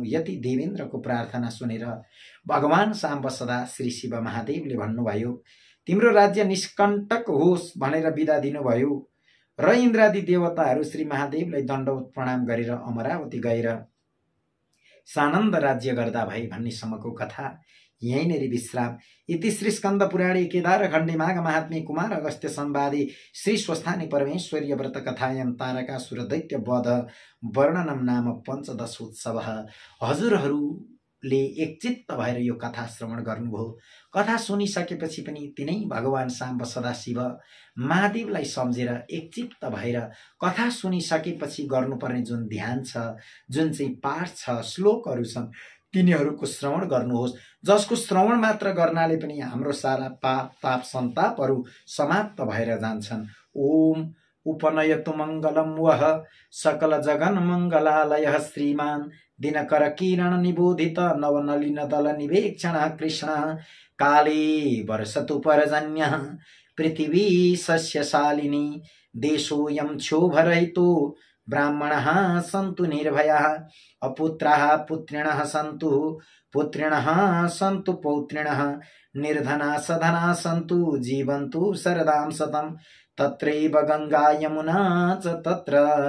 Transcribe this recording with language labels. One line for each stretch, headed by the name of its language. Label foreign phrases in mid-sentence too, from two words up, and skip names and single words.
Nepali: यति देवेन्द्रको प्रार्थना सुनेर भगवान साम्ब सदा श्री शिव महादेवले भन्नुभयो, तिम्रो राज्य निष्कण्टक होस् भनेर बिदा दिनुभयो। र इन्द्रादि देवताहरू श्री महादेवलाई दण्डवत प्रणाम गरेर अमरावती गएर सानन्द राज्य गर्दा भए भन्नेसम्मको कथा यहीँनेरि विश्राम।
Sanskrit: इति श्री स्कन्द पुराणे केदार खण्डे माघ महात्म्ये कुमार अगस्त्य संवादे श्री स्वस्थानी परमेश्वरीय व्रत कथायां तारकासुर दैत्य वध वर्णनम नाम पञ्चदशोत्सव।
Nepali: हजुरहरूले एकचित्त भएर यो कथा श्रवण गर्नुभयो। कथा सुनिसकेपछि पनि तिनै भगवान साम्ब सदाशिव महादेवलाई सम्झेर एकचित्त भएर कथा सुनिसकेपछि गर्नुपर्ने जुन ध्यान छ, जुन चाहिँ पाठ छ, श्लोकहरू छन्, तिनीहरूको श्रवण गर्नुहोस्। जसको श्रवण मात्र गर्नाले पनि हाम्रो सारा पाप ताप सन्तापहरू समाप्त भएर जान्छन्।
Sanskrit: ओम उपनयतु मङ्गलम वह सकल जगन मङ्गलालय श्रीमान दिनकर किरण निबोधित नवनलिन दल निवेक्षण कृष्ण काले वर्षतु पर्जन्य पृथिवी सस्यशालिनी देशोऽयं क्षोभरहितो ब्राह्मणः सन्तु निर्भयाः अपुत्राः पुत्रिणः सन्तु पुत्रिणः सन्तु पौत्रिणः निर्धना सधना सन्तु जीवन्तु शरदां शतं तत्रैव गंगा यमुना च तत्र